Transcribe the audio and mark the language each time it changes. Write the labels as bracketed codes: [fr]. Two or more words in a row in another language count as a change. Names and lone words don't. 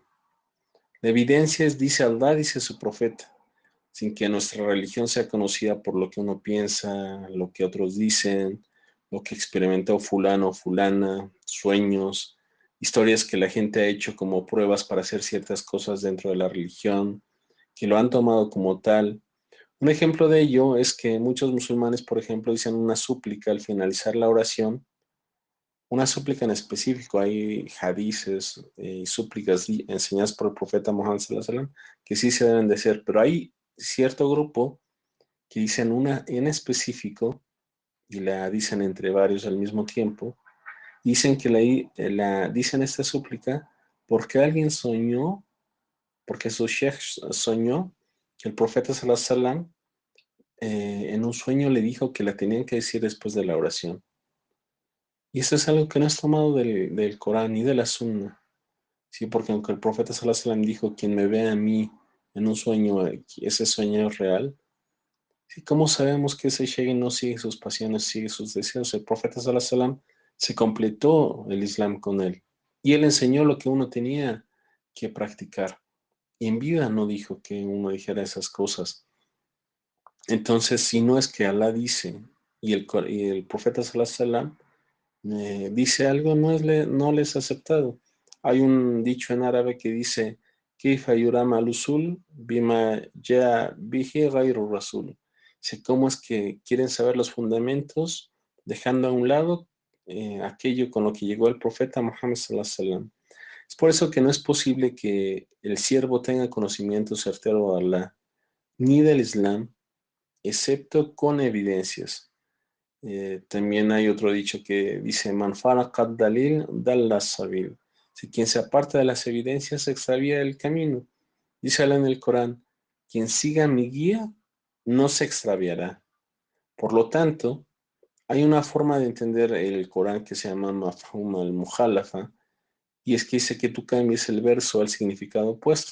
[es] La evidencia es, dice Allah, dice su profeta, sin que nuestra religión sea conocida por lo que uno piensa, lo que otros dicen, lo que experimentó fulano o fulana, sueños, historias que la gente ha hecho como pruebas para hacer ciertas cosas dentro de la religión, que lo han tomado como tal. Un ejemplo de ello es que muchos musulmanes, por ejemplo, dicen una súplica al finalizar la oración, una súplica en específico. Hay hadices y súplicas enseñadas por el profeta Muhammad [ar] صلى الله عليه وسلم [es] que sí se deben de hacer, pero hay cierto grupo que dicen una en específico y la dicen entre varios al mismo tiempo. Dicen que dicen esta súplica porque alguien soñó, porque su sheikh soñó que el profeta [ar] صلى الله عليه وسلم [es] en un sueño le dijo que la tenían que decir después de la oración. Y esto es algo que no es tomado del Corán ni de la Sunna. Sí, porque aunque el profeta [ar] صلى الله عليه وسلم [es] dijo, quien me ve a mí en un sueño, ese sueño es real. Sí, ¿cómo sabemos que ese sheikh no sigue sus pasiones, sigue sus deseos? El profeta [ar] صلى الله عليه وسلم [es] se completó el Islam con él. Y él enseñó lo que uno tenía que practicar. Y en vida no dijo que uno dijera esas cosas. Entonces, si no es que Alá dice y el profeta [ar] صلى الله عليه وسلم [es] dice algo, no les ha aceptado. Hay un dicho en árabe que dice, [ar] كيف يرام الأصول بما جاء به غير رسول. [es] Dice, ¿cómo es que quieren saber los fundamentos dejando a un lado aquello con lo que llegó el profeta Muhammad [ar] صلى الله عليه وسلم? [es] Es por eso que no es posible que el siervo tenga conocimiento certero de Allah ni del Islam, excepto con evidencias. También hay otro dicho que dice, [ar] من فارق دليل ضل سبيل. [es] Si quien se aparta de las evidencias se extravía el camino. Dice Allah en el Corán, quien siga mi guía no se extraviará. Por lo tanto, hay una forma de entender el Corán que se llama [ar] مفهوم المخالفة, [es] y es que dice que tú cambies el verso al significado opuesto.